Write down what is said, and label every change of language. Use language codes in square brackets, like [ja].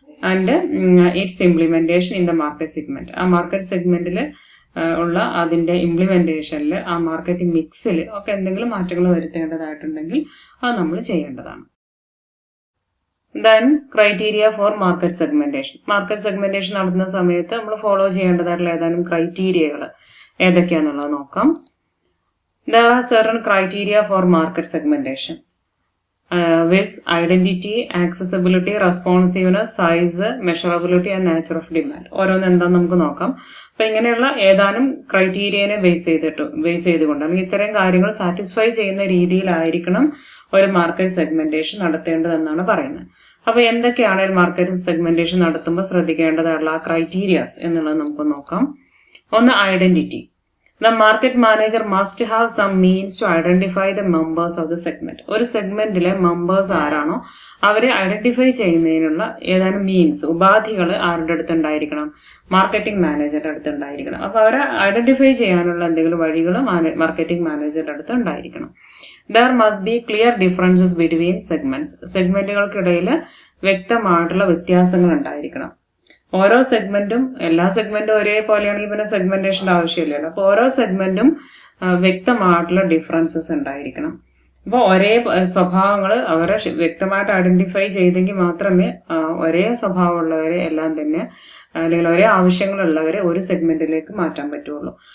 [en] And its implementation in the market segment. [ml] ആ market സെഗ്മെന്റിൽ ഉള്ള അതിന്റെ ഇംപ്ലിമെന്റേഷനിൽ ആ മാർക്കറ്റിംഗ് മിക്സിൽ ഒക്കെ എന്തെങ്കിലും മാറ്റങ്ങൾ വരുത്തേണ്ടതായിട്ടുണ്ടെങ്കിൽ അത് നമ്മൾ ചെയ്യേണ്ടതാണ്. [en] Then criteria for market segmentation. [ml] Market segmentation നടത്തുന്ന സമയത്ത് നമ്മൾ ഫോളോ ചെയ്യേണ്ടതായിട്ടുള്ള ഏതാനും ക്രൈറ്റീരിയകൾ ഏതൊക്കെയാണെന്നുള്ളത് നോക്കാം. [en] There are certain criteria for market segmentation. with identity, accessibility, responsiveness, size, measurability and nature of demand. [ml] ഓരോന്ന് എന്താന്ന് നമുക്ക് നോക്കാം. അപ്പൊ ഇങ്ങനെയുള്ള ഏതാനും ക്രൈറ്റീരിയനെ ബേസ് ചെയ്തുകൊണ്ട് അല്ലെങ്കിൽ ഇത്തരം കാര്യങ്ങൾ സാറ്റിസ്ഫൈ ചെയ്യുന്ന രീതിയിലായിരിക്കണം ഒരു മാർക്കറ്റ് സെഗ്മെന്റേഷൻ നടത്തേണ്ടതെന്നാണ് പറയുന്നത്. അപ്പൊ എന്തൊക്കെയാണ് ഒരു മാർക്കറ്റ് സെഗ്മെന്റേഷൻ നടത്തുമ്പോൾ ശ്രദ്ധിക്കേണ്ടതായിട്ടുള്ള ക്രൈറ്റീരിയാസ് എന്നുള്ളത് നമുക്ക് നോക്കാം. ഒന്ന്, identity. [en] The market manager must have some means to identify the members of the segment. [ml] ഒരു സെഗ്മെന്റിലെ മെമ്പേഴ്സ് ആരാണോ അവരെ ഐഡന്റിഫൈ ചെയ്യുന്നതിനുള്ള ഏതാനും മീൻസ്, ഉപാധികൾ ആരുടെ അടുത്തുണ്ടായിരിക്കണം, മാർക്കറ്റിംഗ് മാനേജറുടെ അടുത്തുണ്ടായിരിക്കണം. അപ്പൊ അവരെ ഐഡന്റിഫൈ ചെയ്യാനുള്ള എന്തെങ്കിലും വഴികൾ മാർക്കറ്റിംഗ് മാനേജറുടെ അടുത്ത് ഉണ്ടായിരിക്കണം. [en] There must be clear differences between segments. [ml] സെഗ്മെന്റുകൾക്കിടയിൽ വ്യക്തമായിട്ടുള്ള വ്യത്യാസങ്ങൾ ഉണ്ടായിരിക്കണം. ഓരോ സെഗ്മെന്റും, എല്ലാ സെഗ്മെന്റും ഒരേപോലെയാണെങ്കിൽ പിന്നെ സെഗ്മെന്റേഷന്റെ ആവശ്യമില്ലല്ലോ. അപ്പൊ ഓരോ സെഗ്മെന്റും വ്യക്തമായിട്ടുള്ള ഡിഫറൻസസ് ഉണ്ടായിരിക്കണം. അപ്പൊ ഒരേ സ്വഭാവങ്ങൾ അവരെ വ്യക്തമായിട്ട് ഐഡന്റിഫൈ ചെയ്തെങ്കിൽ മാത്രമേ ഒരേ സ്വഭാവമുള്ളവരെ എല്ലാം തന്നെ അല്ലെങ്കിൽ ഒരേ ആവശ്യങ്ങളുള്ളവരെ ഒരു സെഗ്മെന്റിലേക്ക് മാറ്റാൻ പറ്റുള്ളൂ.